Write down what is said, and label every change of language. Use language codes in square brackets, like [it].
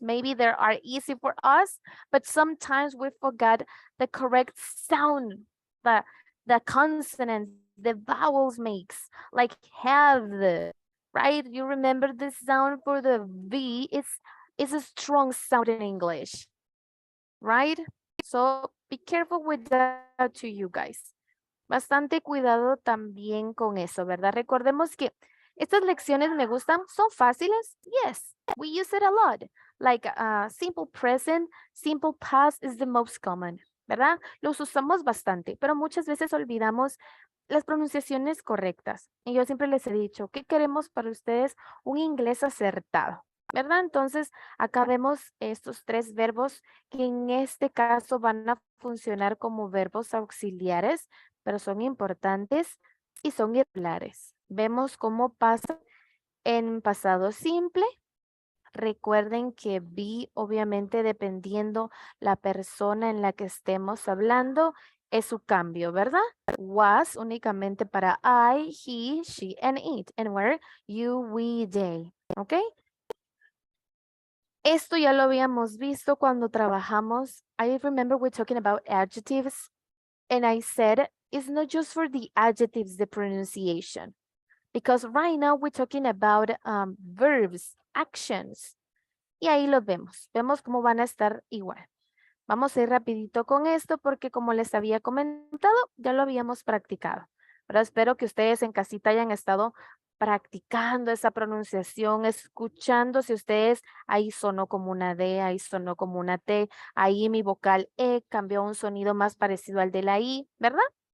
[en] Maybe they are easy for us, but sometimes we forgot the correct sound, the consonants, the vowels makes, like have, right? You remember the sound for the V, it's a strong sound in English, right? So be careful with that to you guys. [es] Bastante cuidado también con eso, ¿verdad? Recordemos que estas lecciones me gustan, son fáciles, [en] yes, we use it a lot, like simple present, simple past is the most common, [es] ¿verdad? Los usamos bastante, pero muchas veces olvidamos las pronunciaciones correctas. Y yo siempre les he dicho, ¿qué queremos para ustedes? Un inglés acertado, ¿verdad? Entonces, acá vemos estos 3 verbos que en este caso van a funcionar como verbos auxiliares, pero son importantes y son irregulares. Vemos cómo pasa en pasado simple. Recuerden que be, obviamente, dependiendo la persona en la que estemos hablando, es su cambio, ¿verdad? [en] Was [es] únicamente para [en] I, he, she, and it. And where, you, we, they. ¿Ok? [es] Esto ya lo habíamos visto cuando trabajamos. [en] I remember we're talking about adjectives. And I said, it's not just for the adjectives, the pronunciation. Because right now we're talking about verbs, actions. [es] Y ahí los vemos. Vemos cómo van a estar igual. Vamos a ir rapidito con esto porque como les había comentado, ya lo habíamos practicado. Pero espero que ustedes en casita hayan estado practicando esa pronunciación, escuchando si ustedes, ahí sonó como una D, ahí sonó como una T, ahí mi vocal E cambió a un sonido más parecido al de la I, ¿verdad?